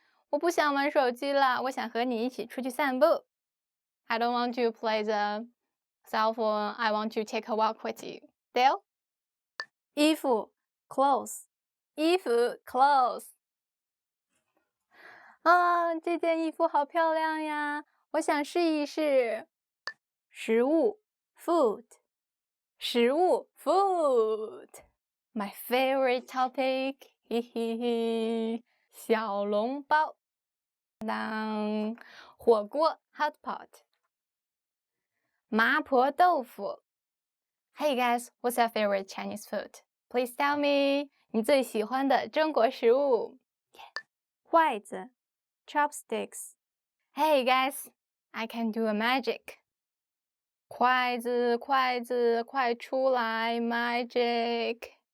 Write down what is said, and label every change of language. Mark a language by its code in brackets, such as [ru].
[zh] 我不想玩手机了，我想和你一起出去散步。 [en] I don't want to play the cell phone. I want to take a walk with you. Deal? 衣服 clothes. 衣服 clothes. [zh] 这件衣服好漂亮呀，我想试一试。食物 food. 食物 food. [en] My favorite topic. 嘿嘿嘿。 [zh] 小笼包。火锅 hot pot. 麻婆豆腐。 [en] Hey guys, what's your favorite Chinese food? Please tell me [zh] 你最喜欢的中国食物。筷子 chopsticks. [en] Hey guys, I can do a magic. [zh] 筷子，筷子，快出来 magic.